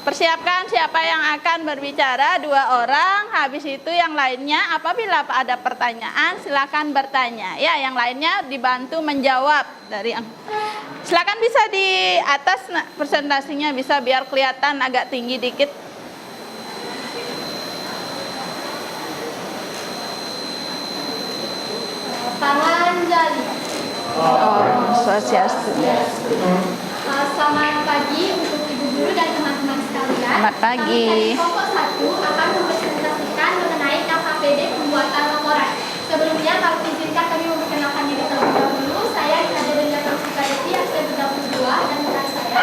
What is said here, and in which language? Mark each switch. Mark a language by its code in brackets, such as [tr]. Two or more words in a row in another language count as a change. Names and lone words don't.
[id] Persiapkan siapa yang akan berbicara, 2 orang. Habis itu yang lainnya apabila ada pertanyaan silakan bertanya. Ya, yang lainnya dibantu menjawab dari yang. Silakan bisa di atas presentasinya bisa biar kelihatan agak tinggi dikit. Panganjali. Oh, Swastiastu. Selamat pagi untuk ibu guru dan teman-teman sekalian. Selamat pagi. Kami dari kelompok 1 akan mempresentasikan mengenai KKPD pembuatan laporan. Sebelumnya kalau izinkan kami memperkenalkan diri terlebih dahulu. Saya Kaderia Taufika Devi, absen 32 dan rekan saya.